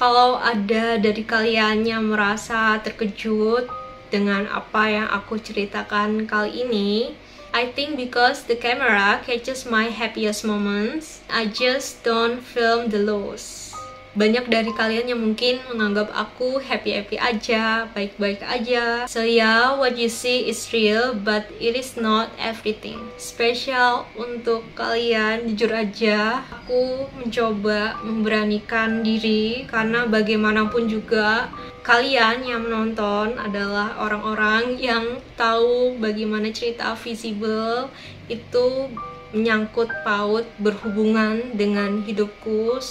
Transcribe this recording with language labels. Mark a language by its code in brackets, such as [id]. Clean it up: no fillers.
[id] Kalau ada dari kalian yang merasa terkejut dengan apa yang aku ceritakan kali ini, [en] I think because the camera catches my happiest moments, I just don't film the lows. [id] Banyak dari kalian yang mungkin menganggap aku happy-happy aja, baik-baik aja. [en] So yeah, what you see is real, but it is not everything. [id] Spesial untuk kalian, jujur aja, aku mencoba memberanikan diri karena bagaimanapun juga kalian yang menonton adalah orang-orang yang tahu bagaimana cerita visible itu menyangkut paut berhubungan dengan hidupku.